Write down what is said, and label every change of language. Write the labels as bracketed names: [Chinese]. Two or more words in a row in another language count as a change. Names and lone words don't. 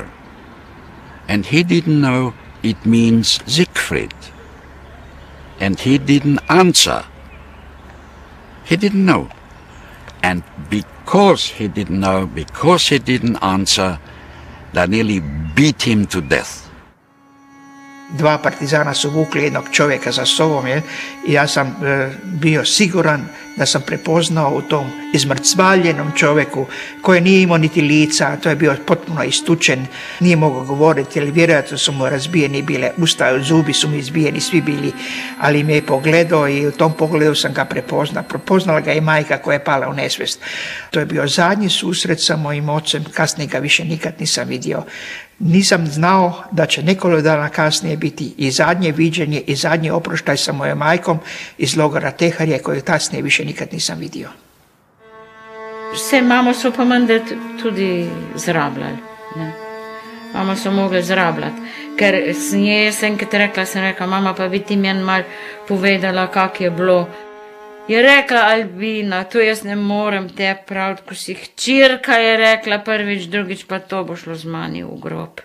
[English] And he didn't know it means Siegfried. And he didn't answer. He didn't know. And because he didn't know, because he didn't answer, they nearly beat him to death. [Croatian] Dva partizana su vukli jednog čovjeka za sobom, i ja sam bio siguran da sam prepoznao u tom izmrcvaljenom čovjeku koji nije imao niti lica, to je bio potpuno istučen, nije mogao govoriti, ali vjerojatno su mu razbijeni bile usta, zubi su mu izbijeni, svi bili, ali me je pogledao i u tom pogledu sam ga prepoznao. Prepoznala ga i majka koja je pala u nesvijest. To je bio zadnji susret sa mojim ocem, kasnije ga više nikad nisam vidio. Nisam znao da će nekoliko dana kasnije biti i zadnje viđenje i zadnji oproštaj sa mojom majkom iz logora Teharije, koju kasnije više nikad nisam vidio. [Slovenian] Vse mamo so pa menda tudi zrabljali. Ne? Mamo so mogli zrabljati. Ker s nje sem enkrat rekla, mama, pa bi ti meni mal povedala, kak je bilo. Je rekla Albina, to jaz ne morem te praviti, ko si hčirka, je rekla prvič, drugič pa to bo šlo z mani v grob.